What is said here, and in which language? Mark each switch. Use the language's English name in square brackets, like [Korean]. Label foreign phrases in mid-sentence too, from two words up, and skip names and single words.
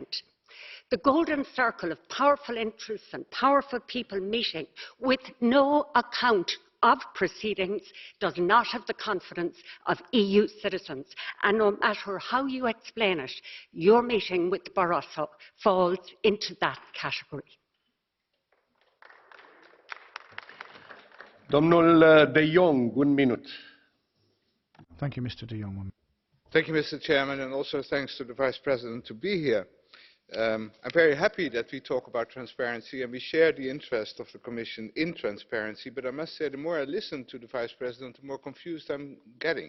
[English] The golden circle of powerful interests and powerful people meeting with no account of proceedings does not have the confidence of EU citizens, and no matter how you explain it, your meeting with Barroso falls into that category. [Romanian] Domnul de Jong, 1 minute. [English] Thank you, Mr. de Jong. 1 minute. Thank you, Mr. Chairman, and also thanks to the Vice President to be here. I'm very happy that we talk about transparency and we share the interest of the Commission in transparency, but I must say the more I listen to the Vice President, the more confused I'm getting.